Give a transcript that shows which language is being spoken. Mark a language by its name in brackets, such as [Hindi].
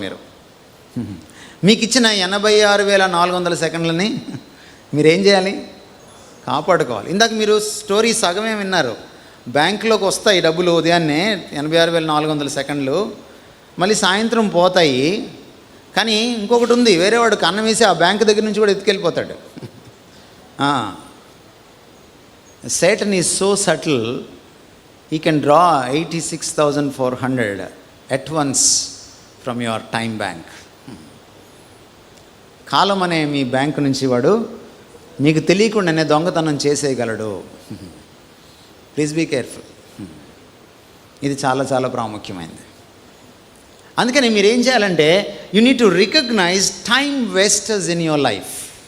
[Telugu] మీరు మీకు ఇచ్చిన 86,400 సెకండ్లని మీరేం చేయాలి? కాపాడుకోవాలి. ఇందాక మీరు స్టోరీ సగమే విన్నారు. బ్యాంకులోకి వస్తాయి డబ్బులు ఉదయాన్నే 86,400 సెకండ్లు, మళ్ళీ సాయంత్రం పోతాయి. కానీ ఇంకొకటి ఉంది, వేరేవాడు కన్నం వేసి ఆ బ్యాంకు దగ్గర నుంచి కూడా ఎత్తుకెళ్ళిపోతాడు. [English] Satan is so subtle, he can draw 86,400 at once from your time bank. [Telugu] కాలం అనే మీ బ్యాంకు నుంచి వాడు మీకు తెలియకుండానే దొంగతనం చేసేయగలడు. [English] Please be careful. [Telugu] ఇది చాలా చాలా ప్రాముఖ్యమైనది. అందుకని మీరు ఏం చేయాలంటే, [English] You need to recognise time wasters in your life.